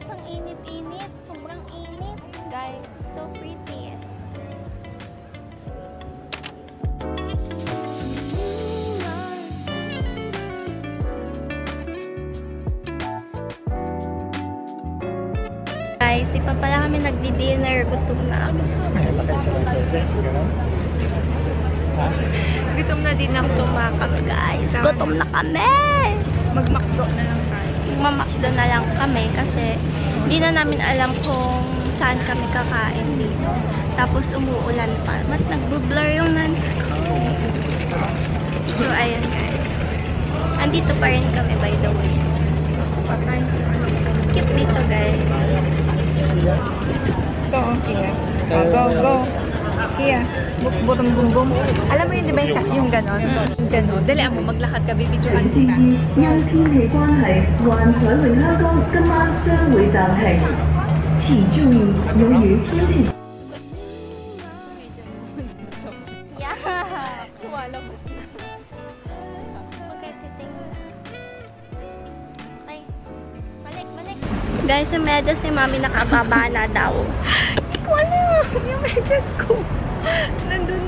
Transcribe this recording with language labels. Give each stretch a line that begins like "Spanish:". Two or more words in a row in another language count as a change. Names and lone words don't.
Filipino: Ang init-init. Sobrang init guys.
English: It's so pretty.
Filipino: Guys, di pa pala kami nagdi-dinner. Gutom na ako. Gutom na din ako. Kami guys. Gutom na kami. Mag-McDo na lang tayo. Mamakdo na lang kami kasi hindi na namin alam kung saan kami kakain dito. Tapos umuulan pa. Mas nagbo-blur yung lens ko. So, ayan guys. Andito pa rin kami
English: by the way.
Filipino: Cute dito guys. Go, Kia. Go. Kia. Butong bumbum. Alam mo yun, di ba yung ganon? Diyan o. Dali mo, maglakad ka, bibidyohan kita.
Cantonese: 因天氣關係，幻彩詠香江今晚將會暫停，請注意有雨天氣。
Filipino: Yeah! Lumalabas na. Okay, titingin. Okay. Balik. Guys, yung medyas ni Mami nakababa na daw. Hindi ko alam. Yung medyas ko. Nandun na.